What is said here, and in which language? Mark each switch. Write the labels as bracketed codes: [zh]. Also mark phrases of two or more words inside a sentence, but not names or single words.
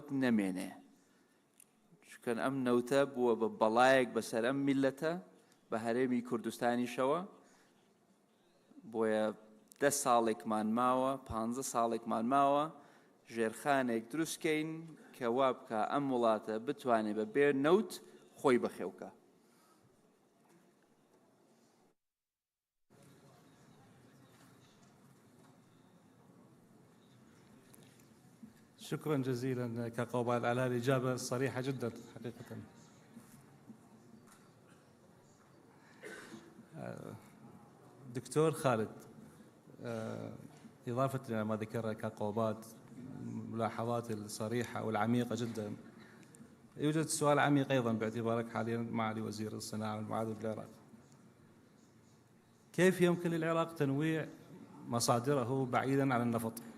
[ckb] نەمێنێ چکەن ئەم نەوتە بووە بە بەڵایەک بەسەر ئەم میلەتە بە هەرێمی کوردستانیشەوە بۆیە 10 ساڵێکمان ماوە 15 ساڵێکمان ماوە ژێرخانێک دروستکەین کە وا بکە ئەم وڵاتە بتوانێت بە بێ نەوت خۆی بەخێوکە [ar] شكرا جزيلا كقوبال على الإجابة الصريحة جدا حقيقة. دكتور خالد إضافة إلى ما ذكر كقوبات ملاحظات الصريحة والعميقة جدا يوجد سؤال عميق أيضا باعتبارك حاليا معالي وزير الصناعة والمعادن بالعراق كيف يمكن للعراق تنويع مصادره بعيدا عن النفط؟